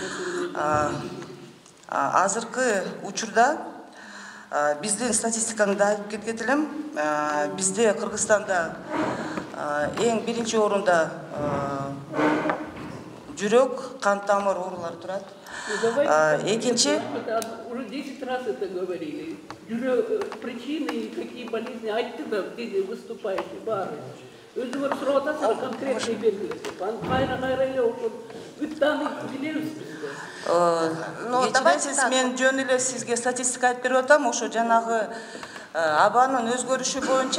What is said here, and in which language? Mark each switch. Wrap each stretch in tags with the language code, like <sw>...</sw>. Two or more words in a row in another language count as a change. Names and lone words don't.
<ky>Азыркы учурда биздин статистиканы да айтып кеткен элем. Бизде Кыргызстанда эң биринчи орунда жүрөк, кан тамыр оорулары турат. Экинчи</ky> <ru>уже 10 раз это говорили. Причины, какие болезни</ru> <ky>айтты да,</ky> <ru>где выступаете, бары.</ru> <ky>Өзүңөр сурап атасыздар конкретный белгилесип. Кайра эле ошол бүттаны билебиз бизде. Давайте мен жөн эле сизге статистика айтып берип атам, ошо жанагы абанын өзгөрүшү боюнча.</ky>